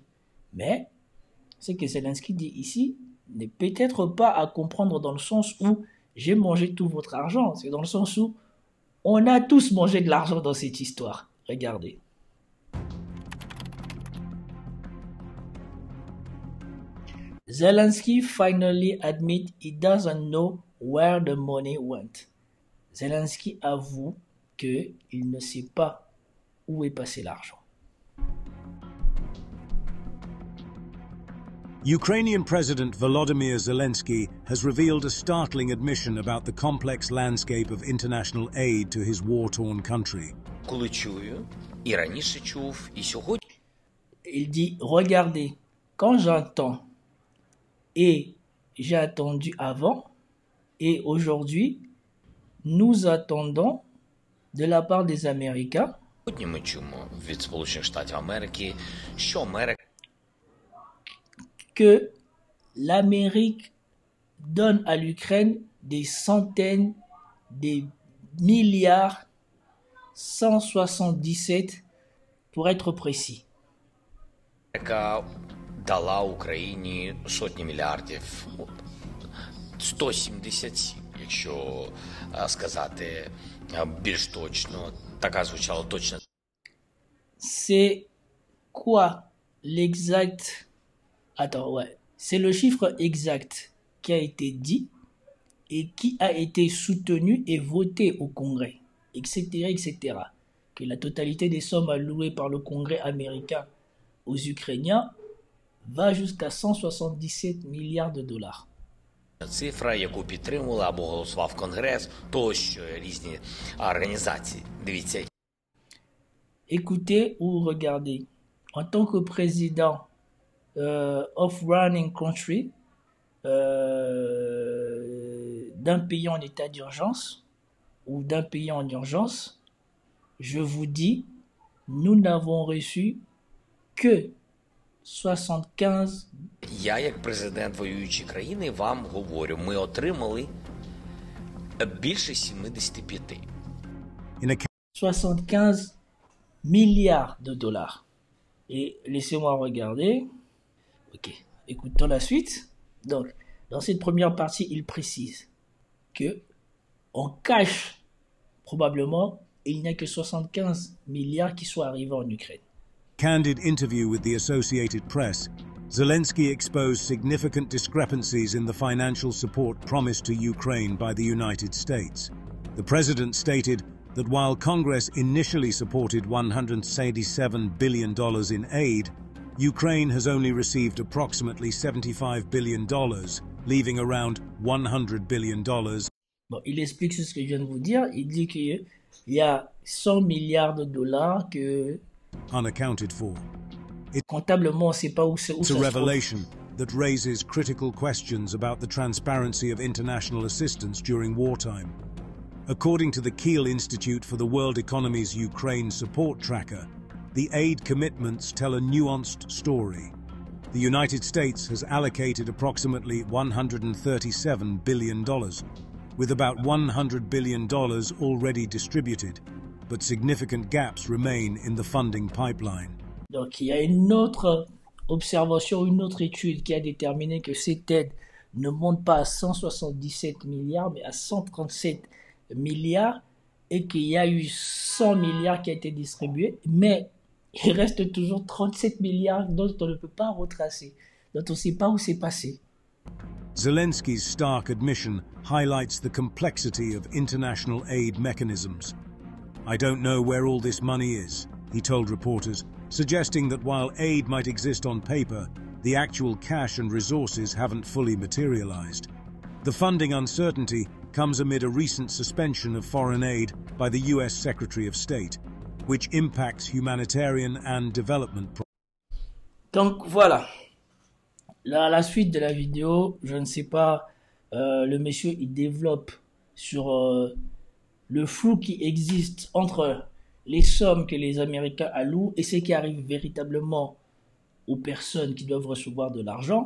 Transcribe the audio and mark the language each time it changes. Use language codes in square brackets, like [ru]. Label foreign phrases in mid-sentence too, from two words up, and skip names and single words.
[fr] Mais ce que Zelensky dit ici n'est peut-être pas à comprendre dans le sens où j'ai mangé tout votre argent. C'est dans le sens où on a tous mangé de l'argent dans cette histoire. Regardez. [en] Zelensky finally admit he doesn't know where the money went. [fr] Zelensky avoue qu'il ne sait pas où est passé l'argent. [en] Ukrainian President Volodymyr Zelensky has revealed a startling admission about the complex landscape of international aid to his war-torn country. [fr] Il dit, regardez, quand j'entends et j'ai attendu avant et aujourd'hui, nous attendons de la part des Américains que l'Amérique donne à l'Ukraine des centaines, des milliards, 177 pour être précis. [uk] Дала Україні сотні мільярдів, 177, якщо сказати більш точно, така звучала точно. [fr] C'est quoi l'exact? Attends, ouais. C'est le chiffre exact qui a été dit et qui a été soutenu et voté au Congrès, etc., etc. Que la totalité des sommes allouées par le Congrès américain aux Ukrainiens va jusqu'à 177 milliards de dollars. [uk] Цифра, яку підтримували або голосував Конгрес, тощо різні організації. Дивіться. [fr] Écoutez ou regardez. En tant que président [en] of running country [fr] d'un pays en état d'urgence ou d'un pays en urgence, je vous dis, nous n'avons reçu que 75. [uk] Я, як президент воюючої країни, вам говорю, ми отримали більше 75. [fr] 75 milliards de dollars. Et laissez-moi regarder. Ok, écoutons la suite. Donc, dans cette première partie, il précise que en cash, probablement, il n'y a que 75 milliards qui soient arrivés en Ukraine. [en] Candid interview with the Associated Press, Zelensky exposed significant discrepancies in the financial support promised to Ukraine by the United States. The president stated that while Congress initially supported $177 billion in aid, Ukraine has only received approximately $75 billion, leaving around $100 billion. [fr] Bon, il explique ce que je viens de vous dire. Il dit qu'il y a 100 milliards de dollars que [en] unaccounted for. [fr] Comptablement, on ne sait pas où ça [en] It's a revelation that raises critical questions about the transparency of international assistance during wartime. According to the Kiel Institute for the World Economy's Ukraine Support Tracker, the aid commitments tell a nuanced story. The United States has allocated approximately $137 billion, with about $100 billion already distributed, but significant gaps remain in the funding pipeline. [fr] Donc, il y a une autre observation, une autre étude qui a déterminé que cette aide ne monte pas à 177 milliards, mais à 137 milliards, et qu'il y a eu 100 milliards qui a été distribués, mais il reste toujours 37 milliards dont on ne peut pas retracer, dont on ne sait pas où c'est passé. [en] Zelensky's stark admission highlights the complexity of international aid mechanisms. I don't know where all this money is, he told reporters, suggesting that while aid might exist on paper, the actual cash and resources haven't fully materialized. The funding uncertainty comes amid a recent suspension of foreign aid by the US Secretary of State, which impacts humanitarian and development. [fr] Donc voilà, la suite de la vidéo, je ne sais pas, le monsieur il développe sur le flou qui existe entre les sommes que les Américains allouent et ce qui arrive véritablement aux personnes qui doivent recevoir de l'argent.